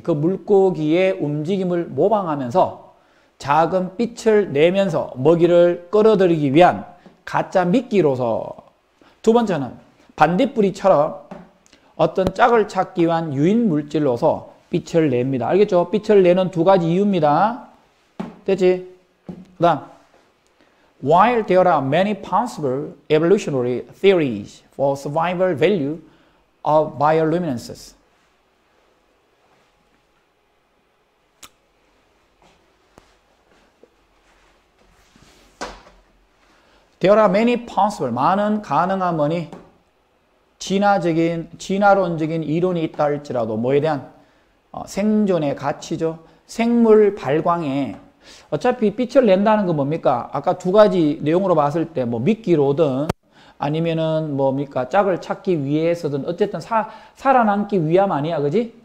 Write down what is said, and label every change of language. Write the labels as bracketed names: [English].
[Korean] 그 물고기의 움직임을 모방하면서 작은 빛을 내면서 먹이를 끌어들이기 위한 가짜 미끼로서. 두 번째는 반딧불이처럼 어떤 짝을 찾기 위한 유인 물질로서 빛을 냅니다. 알겠죠? 빛을 내는 두 가지 이유입니다. 됐지? 그 다음, [English] while there are many possible evolutionary theories for survival value of bioluminescence. There are many possible, [Korean] 많은 가능한 뭐니? 진화론적인 이론이 있다 할지라도 뭐에 대한 생존의 가치죠. 생물 발광에 어차피 빛을 낸다는 건 뭡니까? 아까 두 가지 내용으로 봤을 때 뭐 미끼로든 아니면은 뭡니까? 짝을 찾기 위해서든 어쨌든 살아남기 위함 아니야, 그지?